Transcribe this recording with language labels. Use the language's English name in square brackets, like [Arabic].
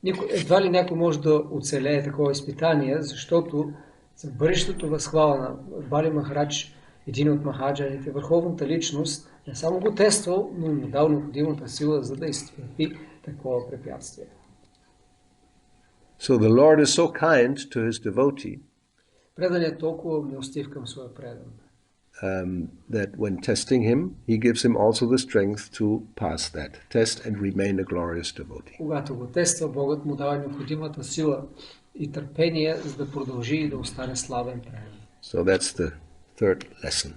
[Bulgarian] Едва ли някой може да оцелее такова изпитание, защото за бъдещето възхвала на Бали Махарадж, един от махаджаните, върховната личност, не само го тествал, но му дал необходимата сила, за да изтърпи такова препятствие. [English] So the Lord is so kind to his devotee [Bulgarian] Предан е толкова милостив към своя предан, [English] that when testing him, he gives him also the strength to pass that test and remain a glorious devotee. [Bulgarian] когато го тества, Богът му дава необходимата сила и търпение, за да продължи и да остане славен предан. [English] So that's the third lesson.